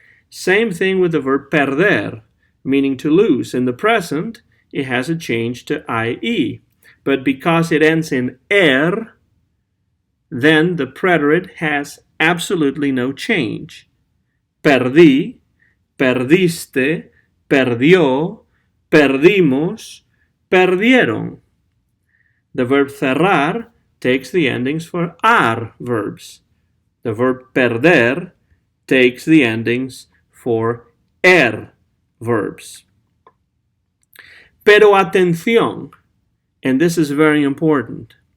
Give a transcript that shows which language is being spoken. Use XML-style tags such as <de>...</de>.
<en>Same thing with the verb perder, meaning to lose. In the present, it has a change to IE. But because it ends in then the preterit has absolutely no change.</en> <es>Perdí, perdiste, perdió, perdimos, perdieron.</es> <en>The verb cerrar takes the endings for ar verbs. The verb perder takes the endings for verbs.</en> <es>Pero atención,</es> <en>and this is very important.</en>